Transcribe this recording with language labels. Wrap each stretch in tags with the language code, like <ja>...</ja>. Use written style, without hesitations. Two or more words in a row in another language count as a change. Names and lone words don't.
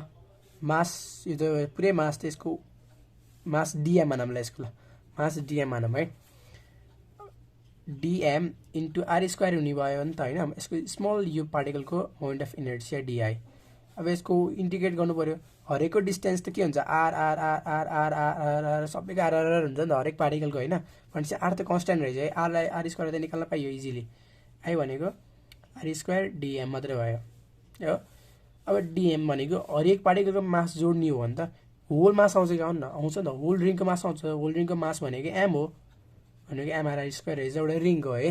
<ne>मास यो त पुरै मास त यसको</ne> <en>mass dm</en> <ne>मानौँ ल यसको ल</ne> <en>mass dm</en> <ne>मानौँ है।</ne> <en>dm into r square</en> <ne>हुने भयो नि त होइन। यसको स्मल यो पार्टिकलको</ne> <en>moment of inertia dI.</en> <ne>अब यसको इन्टिग्रेट गर्नु पऱ्यो। हरेकको डिस्टेन्स त के हुन्छ</ne> <en>r r r r r r r</en> <ne>सबैको</ne> <en>r r</en> <ne>हुन्छ नि त हरेक पार्टिकलको होइन। भनेपछि आर त कन्सट्यान्ट रहेछ है। आरलाई</ne> <en>r square</en> <ne>त निकाल्न पाइयो इजिली। आई भनेको</ne> <en>r square dm</en> <ne>मात्रै भयो हो। अब डिएम भनेको हरेक पार्टिकलको मास जोड्ने हो भने त</ne> <en>whole mass</en> <ne>आउँछ कि आउनु न आउँछ नि त</ne> <en>whole ringको mass</en> <ne>आउँछ।</ne> <en>whole ringको mass</en> <ne>भनेको एम हो भनेको</ne> <en>mri square</en> <ne>रहेछ एउटा रिङको है।</ne>